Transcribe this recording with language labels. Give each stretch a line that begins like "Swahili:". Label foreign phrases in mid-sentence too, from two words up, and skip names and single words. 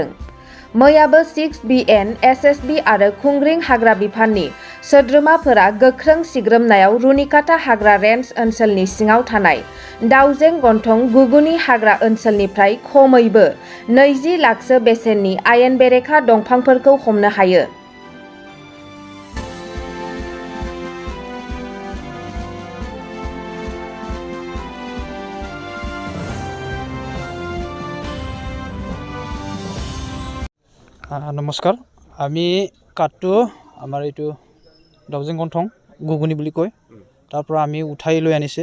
Bodo: मैयाबो 6BN, SSB आरो खुंग्रिं हाग्रा बिफाननि सोद्रोमाफोरा गोख्रों सिग्रोमनायाव रुनिकाटा हाग्रा रेन्ज ओनसोलनि सिङाव थानाय दाउजें गन्थं गुगुनि हाग्रा ओनसोलनिफ्राय खमैबो 20 लाखसो बेसेननि आयेन बेरेखा दंफांफोरखौ हमनो हायो।
Assamese: নমস্কাৰ, আমি কাঠটো আমাৰ এইটো দাউজেং গন্থং গুগুনি বুলি কয়, তাৰ পৰা আমি উঠাই লৈ আনিছে।